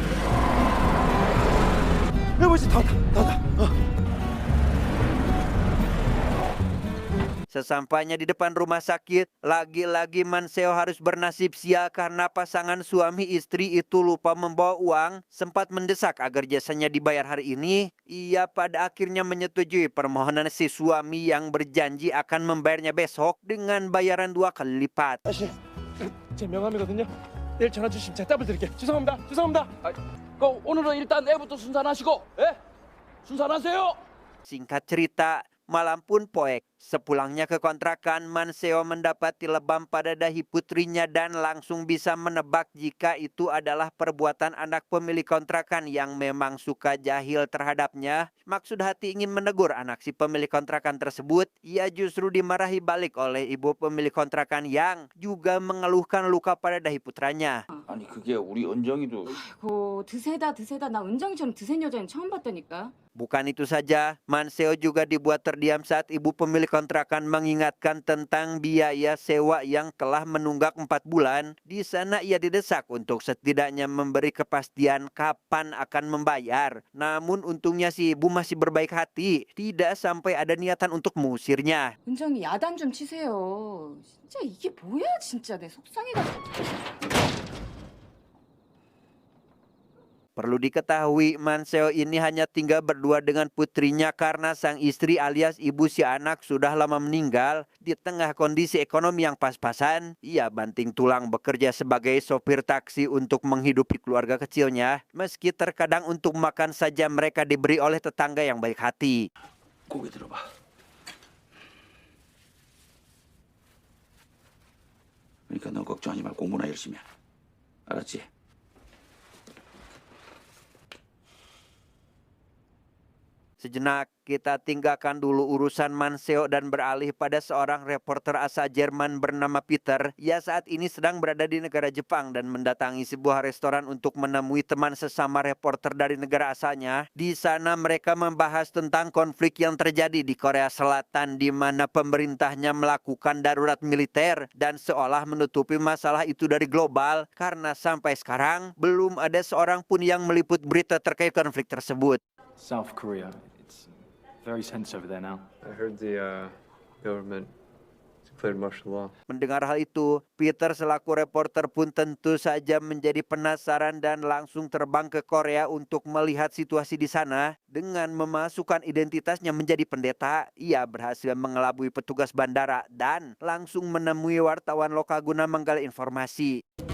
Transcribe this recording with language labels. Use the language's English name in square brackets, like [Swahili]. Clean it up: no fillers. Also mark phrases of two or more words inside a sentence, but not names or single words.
[Indonesian] Sesampainya di depan rumah sakit, lagi-lagi Manseo harus bernasib sial karena pasangan suami istri itu lupa membawa uang, sempat mendesak agar jasanya dibayar hari ini. Ia pada akhirnya menyetujui permohonan si suami yang berjanji akan membayarnya besok dengan bayaran 2 kali lipat. [Korean] 제 명함이거든요. 내일 전화 주시면 제가 더블 드릴게요. 죄송합니다. 오늘은 일단 애부터 순산하시고, 예? 순산하세요. [Indonesian] Singkat cerita, malam pun poek. Sepulangnya ke kontrakan, Manseo mendapati lebam pada dahi putrinya dan langsung bisa menebak jika itu adalah perbuatan anak pemilik kontrakan yang memang suka jahil terhadapnya. Maksud hati ingin menegur anak si pemilik kontrakan tersebut, ia justru dimarahi balik oleh ibu pemilik kontrakan yang juga mengeluhkan luka pada dahi putranya. [Korean] 아니 그게 우리 은정이도 드세다 나 은정이처럼 드센 여자는 처음 봤다니까. [Indonesian] Bukan itu saja, Manseo juga dibuat terdiam saat ibu pemilik kontrakan mengingatkan tentang biaya sewa yang telah menunggak 4 bulan. Di sana ia didesak untuk setidaknya memberi kepastian kapan akan membayar. Namun untungnya si ibu masih berbaik hati, tidak sampai ada niatan untuk mengusirnya. [Korean] 은정이 야단 좀 치세요. 진짜 이게 뭐야 진짜 내 속상해가지고. [Indonesian] Perlu diketahui, Manseo ini hanya tinggal berdua dengan putrinya karena sang istri alias ibu si anak sudah lama meninggal. Di tengah kondisi ekonomi yang pas-pasan, ia banting tulang bekerja sebagai sopir taksi untuk menghidupi keluarga kecilnya. Meski terkadang untuk makan saja mereka diberi oleh tetangga yang baik hati. [Korean] 고개 들어봐. 그러니까 넌 걱정하지 말고 공부나 열심히 해. 알았지? [Indonesian] Sejenak, kita tinggalkan dulu urusan Manseo dan beralih pada seorang reporter asal Jerman bernama Peter. Ia saat ini sedang berada di negara Jepang dan mendatangi sebuah restoran untuk menemui teman sesama reporter dari negara asalnya. Di sana mereka membahas tentang konflik yang terjadi di Korea Selatan di mana pemerintahnya melakukan darurat militer dan seolah menutupi masalah itu dari global karena sampai sekarang belum ada seorang pun yang meliput berita terkait konflik tersebut. [English] South Korea. It's very tense over there now. I heard the government declared martial law. [Indonesian] Mendengar hal itu, Peter selaku reporter pun tentu saja menjadi penasaran dan langsung terbang ke Korea untuk melihat situasi di sana. Dengan memasukkan identitasnya menjadi pendeta, ia berhasil mengelabui petugas bandara dan langsung menemui wartawan lokal guna menggali informasi.